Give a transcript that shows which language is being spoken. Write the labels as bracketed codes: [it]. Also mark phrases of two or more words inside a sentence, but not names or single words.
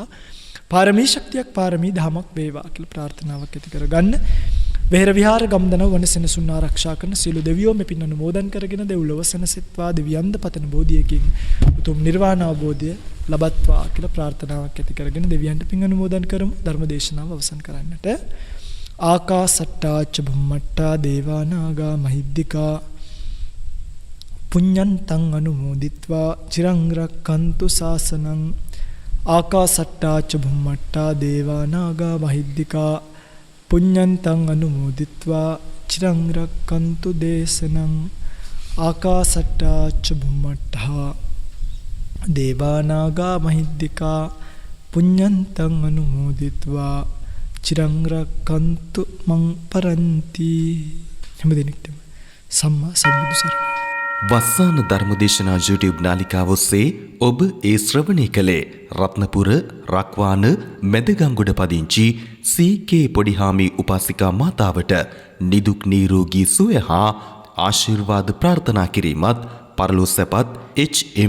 [si] පාරමී ශක්තියක්, පාරමී ධමයක් වේවා කියලා ප්‍රාර්ථනාවක් ඇති කරගන්න. වෙහෙර විහාර ගම්දනව වන සෙනසුන් ආරක්ෂා කරන සියලු දෙවියෝ මේ පින් අනුමෝදන් කරගෙන දෙව්ලොව සැනසෙත්වා, දෙවියන්ද පතන බෝධියකින් උතුම් නිර්වාණ අවබෝධය ලබත්වා කියලා ප්‍රාර්ථනාවක් ඇති කරගෙන දෙවියන්ට පින් අනුමෝදන් කරමු. ධර්ම දේශනාව අවසන් කරන්නට. [pi] ආකාසට්ටා ච බුම්මට්ටා දේවා නාග මහිද්దికා පුඤ්ඤන්තං අනුමෝදිත්වා චිරං රක්ඛන්තු ශාසනං. ආකාසට්ටා ච බුම්මට්ටා දේවා නාග මහිද්దికා පුඤ්ඤන්තං අනුමෝදිත්වා චිරං රක්ඛන්තු දේශනං. ආකාසට්ටා ච බුම්මට්ටා දේවා නාග මහිද්దికා පුඤ්ඤන්තං අනුමෝදිත්වා චිරං රක්ඛන්තු මං පරන්ති. [si] හැම දිනෙකටම සම්මා සම්බුදු සරණයි. වස්සාන ධර්මදේශනා YouTube නාලිකාව ඔස්සේ ඔබ ඒ ශ්‍රවණය කළේ රත්නපුර රක්වාන මැදගංගොඩ පදිංචි සීකේ පොඩිහාමි උපාසිකා මාතාවට නිදුක් නිරෝගී සුවය හා ආශිර්වාද ප්‍රාර්ථනා කිරීමත්, පරලොව සැපත් එච්.එම්.